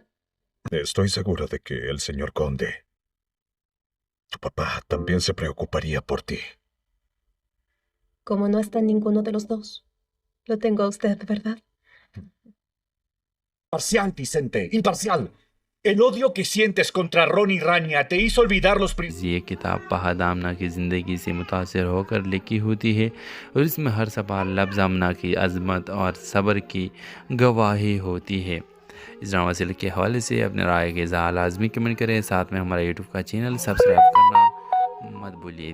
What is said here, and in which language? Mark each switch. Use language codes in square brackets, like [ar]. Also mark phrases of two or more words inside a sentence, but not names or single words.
[es] Estoy seguro de que el señor Conde, tu papá, también se preocuparía por ti. Como no está ninguno de los dos. Lo tengo a usted, ¿verdad? Imparcial, Vicente, imparcial. El odio que sientes contra Ronnie Rania te hizo olvidar los principios. [ur] یہ کتاب فہد آمنہ کی زندگی سے متاثر ہو کر لکھی ہوتی ہے اور اس میں ہر سوال لفظ آمنہ کی عظمت اور صبر کی گواہی ہوتی ہے. اس [en] drama serial [ur] کے حوالے سے اپنی رائے کے اظہار لازمی کمنٹ کریں، ساتھ میں ہمارا یوٹیوب کا چینل سبسکرائب کرنا مت بھولیے.